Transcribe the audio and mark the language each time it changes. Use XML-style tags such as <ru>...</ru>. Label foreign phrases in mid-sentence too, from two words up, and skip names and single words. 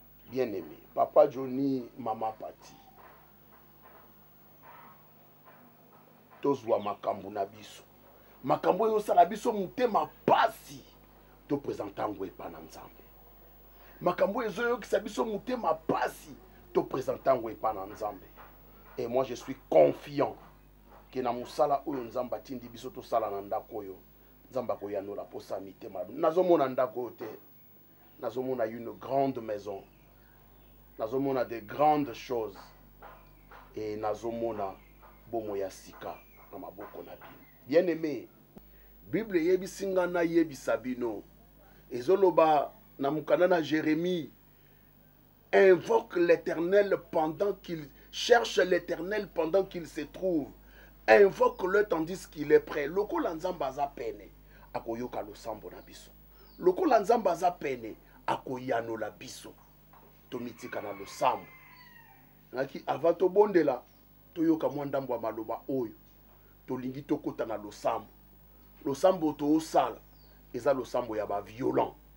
<ln>Bien-aimé, Papa Johnny, Mama Pati, tozwa makambo na biso. Makambo oyo osala biso motema pasi. topresente yango epai na Nzambe. Makambo ezoyokisa biso motema pasi, topresente yango epai na Nzambe.</ln> <fr>Et moi, je suis confiant que</fr> <ln>na mosala oyo Nzambe atindi biso tosala na ndako oyo, Nzambe akoyanola posa ya mitema. Nazomona ndako oyo te. Nazomona</ln> <fr>une grande maison. Nazomona de grandes choses.</fr> <ln>Et nazomona bomo ya sika na maboko na bino. Bien-aimé, Bible eyebisi nga, nayebisa bino. Ezoloba na mukanda na Jérémie,</ln> <fr>invoque l'Éternel pendant qu'il, cherche l'Éternel pendant qu'il se trouve. Invoque-le tandis qu'il est prêt.</fr> <ln>Lokola Nzambe aza pene, akoyoka losambo na biso. Lokola Nzambe aza pene, akoyanola biso. Tomitika na losambo. Ngaki, avant tobondela, Toyoka mwa ndambo ya maloba oyo. Tolingi tokota na losambo. Losambo toosala, eza losambo ya ba violent.</ln>